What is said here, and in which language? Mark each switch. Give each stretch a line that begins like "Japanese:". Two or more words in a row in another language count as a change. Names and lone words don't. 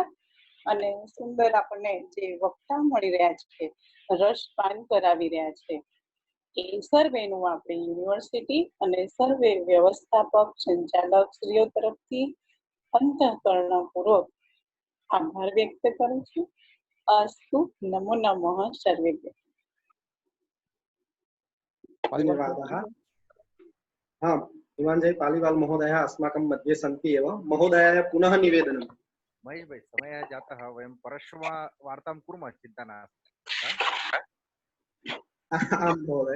Gujarati: અને સુંદર આપણને જે વક્તા મળી રહ્યા છે, રસપાન કરાવી રહ્યા છે, એ સર્વેનું આપણે યુનિવર્સિટી અને સર્વે વ્યવસ્થાપક સંચાલક શ્રીઓ તરફથી અંતઃકરણપૂર્વક આભાર વ્યક્ત કરું છું.
Sanskrit: अस्तु। नमो नमः सर्वेभ्यः. धन्यवादः. हाँ, इमानजय पालीवाल महोदयः अस्माकं मध्ये सन्ति एव. महोदयाय पुनः निवेदनम्. महेश भाई, समयः जातः, वयं परश्वः वार्तां कुर्मः, चिन्ता नास्ति. आं महोदय.